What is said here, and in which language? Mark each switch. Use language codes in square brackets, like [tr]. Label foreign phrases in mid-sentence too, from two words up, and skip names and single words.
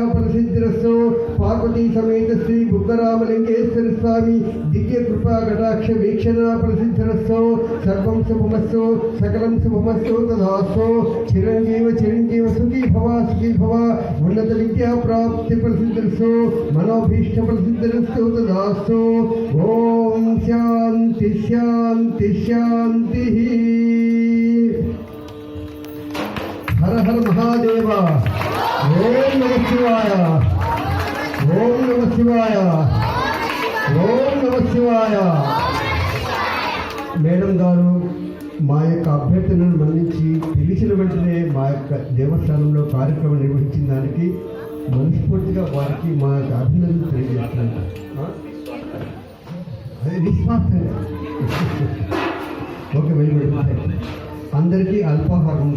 [sa] फलसिद्धिरस्तु पार्वती समेत श्री बुद्धरामलिंगेश्वर स्वामी दिव्य कृपा कटाक्ष वीक्षणा फलसिद्धिरस्तु सर्वं शुभमस्तु सकलं शुभमस्तु तदास्तु चिरंजीव सुखी भव उन्नत विद्या प्राप्ति फलसिद्धिरस्तु मनोभीष्ट फलसिद्धिरस्तु तदास्तु ओम शांति शांति शांति। हर हर महादेव। ओम नमः शिवाय। ओम नमः शिवाय। ओम नमः शिवाय। [te] మేడం గారు మా యొక్క అభ్యర్థనను మన్నించి పిలిచిన వెంటనే మా యొక్క దేవస్థానంలో కార్యక్రమం నిర్వహించిన దానికి మనస్ఫూర్తిగా వారికి మా యొక్క అభినందనలు తెలియజేస్తున్నాను. ఓకే వెళ్ళి అందరికీ అల్పాహారం ఉంది.